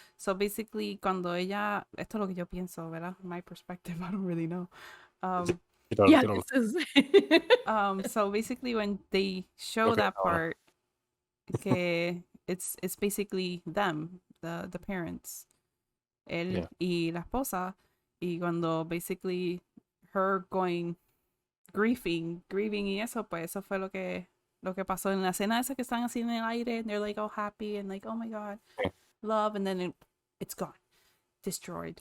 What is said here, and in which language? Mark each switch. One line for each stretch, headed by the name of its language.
English: So basically
Spanish: cuando ella, esto es lo que yo pienso, ¿verdad?
English: My perspective, I don't really know. yeah, this is So basically when they show Okay, that part que it's basically them, the parents,
Spanish: él y la esposa, y cuando basically her going grieving y eso, pues eso fue lo que pasó en la escena esa que están así en el aire,
English: and they're like all happy and like, oh my god, love, and then it's gone, destroyed.